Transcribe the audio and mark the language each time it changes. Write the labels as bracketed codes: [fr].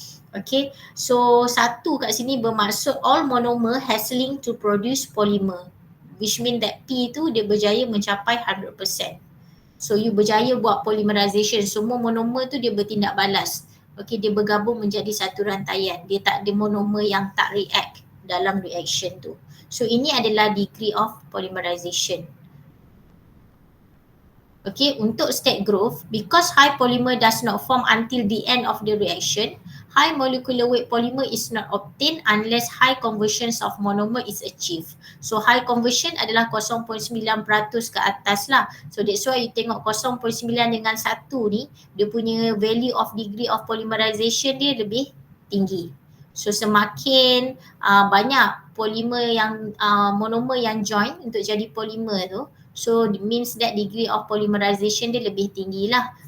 [ms] Okay, so satu kat sini bermaksud all monomer has link to produce polymer, which mean that P tu dia berjaya mencapai 100%. So you berjaya buat polymerization, semua monomer tu dia bertindak balas. Okay, dia bergabung menjadi satu rantaian. Dia tak ada monomer yang tak react dalam reaction tu. So ini adalah degree of polymerization. [en] Okay, untuk state growth, because high polymer does not form until the end of the reaction, high molecular weight polymer is not obtained unless high conversions of monomer is achieved. [ms] So high conversion adalah 0.9% ke atas lah. So that's why you tengok 0.9 dengan 1 ni, dia punya value of degree of polymerization dia lebih tinggi. So semakin banyak polimer yang monomer yang join untuk jadi polimer tu, so it means that degree of polymerization dia lebih tinggi lah.